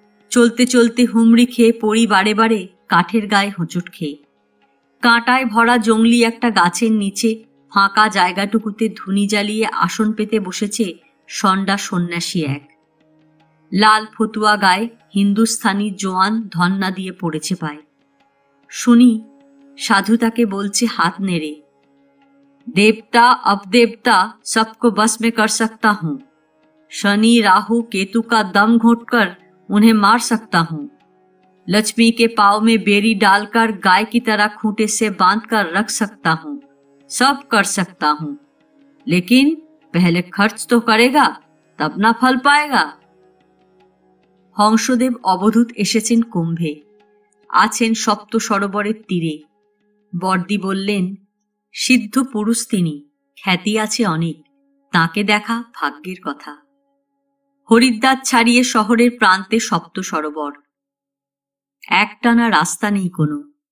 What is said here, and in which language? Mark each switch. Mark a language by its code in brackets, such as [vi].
[bn] চলতে চলতে হুমড়ি খেয়ে পড়ি বারে বারে কাঠের গায়ে হোঁচট খেয়ে। কাঁটায় ভরা জংলি একটা গাছের নিচে ফাঁকা জায়গাটুকুতে ধুনি জ্বালিয়ে আসন পেতে বসেছে ষণ্ডা সন্ন্যাসী এক। লাল ফতুয়া গায়ে হিন্দুস্থানি জোয়ান ধন্না দিয়ে পড়েছে পায়। শুনি সাধু তাকে বলছে হাত নেড়ে, [hi] देवता अपदेवता सबको बस में कर सकता हूं। शनि राहु केतु का दम घोटकर उन्हें मार सकता हूं। लक्ष्मी के पाँव में बेरी डालकर गाय की तरह खूंटे से बांधकर रख सकता हूं। सब कर सकता हूं, लेकिन पहले खर्च तो करेगा तब ना फल पाएगा। [bn] हंसदेव अवधूत एसेছেন কুম্ভে, আছেন সপ্ত সরোবরের তীরে। বর্দি বললেন, সিদ্ধ পুরুষ তিনি, খ্যাতি আছে অনেক, তাকে দেখা ভাগ্যের কথা। হরিদ্বার ছাড়িয়ে শহরের প্রান্তে সপ্ত সরোবর। একটানা রাস্তা নেই কোনো।